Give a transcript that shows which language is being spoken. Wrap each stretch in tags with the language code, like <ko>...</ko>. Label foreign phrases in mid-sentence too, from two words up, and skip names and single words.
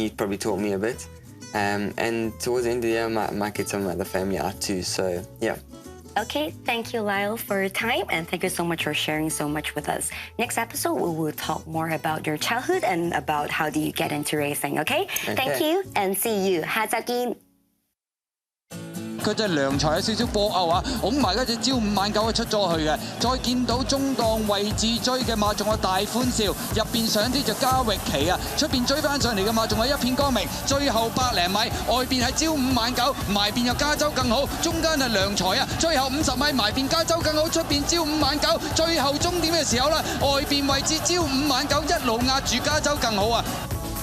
<en>He probably taught me a bit. And towards the end of the year, I might get some of the family out too. So yeah. Okay, thank you, Lyle, for your time, and thank you so much for sharing so much with us. Next episode, we will talk more about your childhood and about how do you get into racing, okay? Thank you, and see you.</en> <yue>下集見。佢隻良才有少少波歐啊，拱埋嗰隻朝五晚九出咗去嘅，再見到中檔位置追嘅馬仲有大歡笑，入邊上啲就加域奇啊，出邊追翻上嚟嘅馬仲有一片光明，最後百零米，外邊係朝五晚九，埋邊有加州更好，中間係良才啊，最後50米埋邊加州更好，出邊朝五晚九，最後終點嘅時候啦，外邊位置朝五晚九一路壓住加州更好啊！</yue>